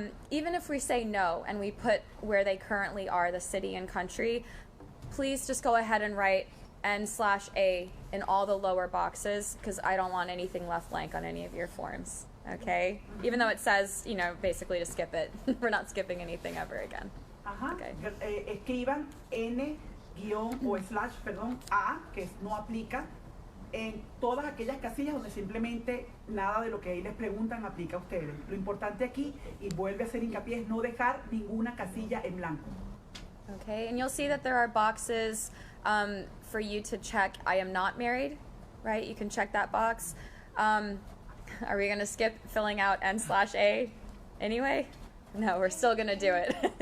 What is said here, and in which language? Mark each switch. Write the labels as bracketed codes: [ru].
[en] Even if we say no and we put where they currently are, the city and country, please just go ahead and write N/A in all the lower boxes, because I don't want anything left blank on any of your forms, okay? Even though it says, you know, basically to skip it. We're not skipping anything ever again. Ajá. Okay. [es] Escriban N- o /A, que no aplica, en todas aquellas casillas donde simplemente nada de lo que ahí les preguntan aplica a ustedes. Lo importante aquí, y vuelve a hacer hincapié, es no dejar ninguna casilla en blanco. [en] Okay, and you'll see that there are boxes for you to check, I am not married, right? You can check that box. Are we going to skip filling out N/A anyway? No, we're still going to do it.